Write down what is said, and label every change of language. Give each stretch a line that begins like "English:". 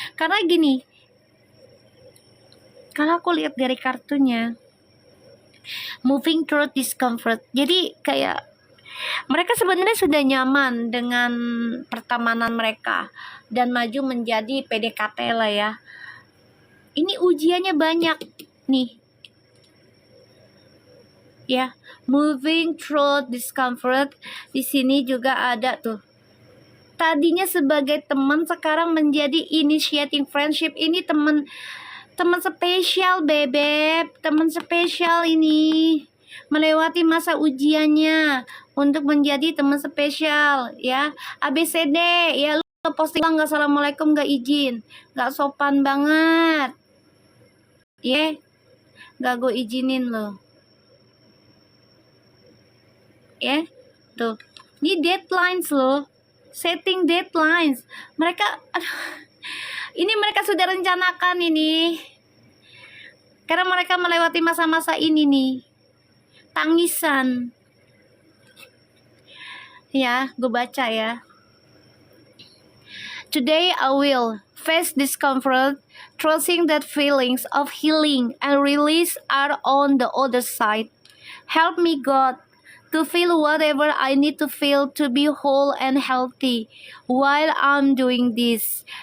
Indonesian: Karena gini, kalau aku lihat dari kartunya,
English: moving through discomfort.
Indonesian: Jadi kayak mereka sebenarnya sudah nyaman dengan pertemanan mereka dan maju menjadi PDKT lah ya. Ini ujiannya banyak nih. Ya,
English: moving through discomfort.
Indonesian: Di sini juga ada tuh. Tadinya sebagai teman, sekarang menjadi
English: initiating friendship.
Indonesian: Ini teman spesial, bebek. Teman spesial ini. Melewati masa ujiannya untuk menjadi teman spesial ya. ABCD ya, lu posting bang, gak assalamualaikum, gak izin, gak sopan banget ya, gak gue izinin lo ya. Tuh, ini deadlines lo,
English: setting deadlines
Indonesian: mereka. Ini mereka sudah rencanakan ini karena mereka melewati masa-masa ini nih, tangisan ya. Gue baca ya.
English: Today I will face discomfort, trusting that feelings of healing and release are on the other side. Help me, God, to feel whatever I need to feel to be whole and healthy while I'm doing this.